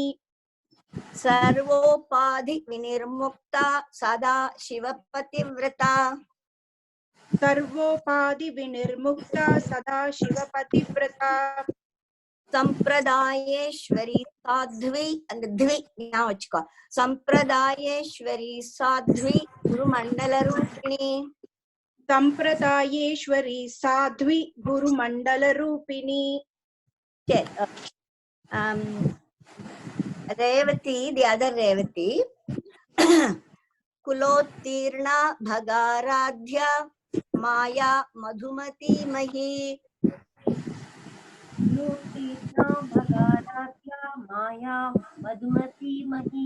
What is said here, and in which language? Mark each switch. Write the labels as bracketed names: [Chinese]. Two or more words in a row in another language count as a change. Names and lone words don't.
[Sanskrit] सर्वोपाधि विनिर्मुक्ता सदा शिवपतिव्रता. सर्वोपाधि विनिर्मुक्ता सदा शिवपतिव्रता. संप्रदायेश्वरी साध्वी, [Tamil] அந்த த்வி ஞாபகம் வச்சுக்கோ. [Sanskrit] संप्रदायेश्वरी साध्वी गुरुमंडल रूपिणी. संप्रदायेश्वरी साध्वी गुरुमंडल रूपिणी. [English] रेवती, the other रेवती. [Sanskrit] कुलोत्तीर्णा भगाराध्या माया मधुमती मही. कुलोत्तीर्णा भगाराध्या माया मधुमती मही.